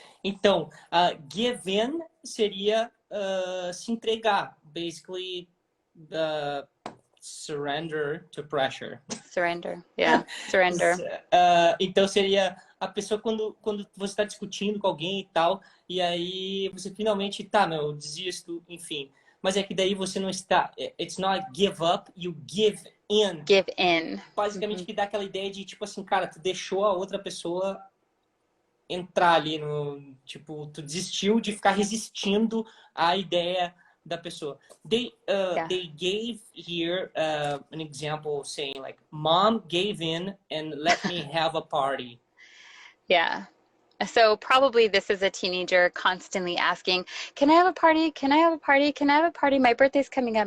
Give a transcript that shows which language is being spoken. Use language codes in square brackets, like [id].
[pt] Então, give in seria se entregar. [en] Basically, surrender to pressure. Surrender, yeah, surrender. [pt] Então seria a pessoa quando você está discutindo com alguém e tal, e aí você finalmente, tá, meu, eu desisto, enfim. Mas é que daí você não está, [en] it's not give up, you give in. Give in. [pt] Basicamente que dá aquela ideia de, tipo assim, cara, tu deixou a outra pessoa entrar ali no, tipo, tu desistiu de ficar resistindo à ideia da pessoa. [en] They gave here an example saying like, mom gave in and let me have a party. Yeah. So probably this is a teenager constantly asking, can I have a party? Can I have a party? Can I have a party? My birthday's coming up.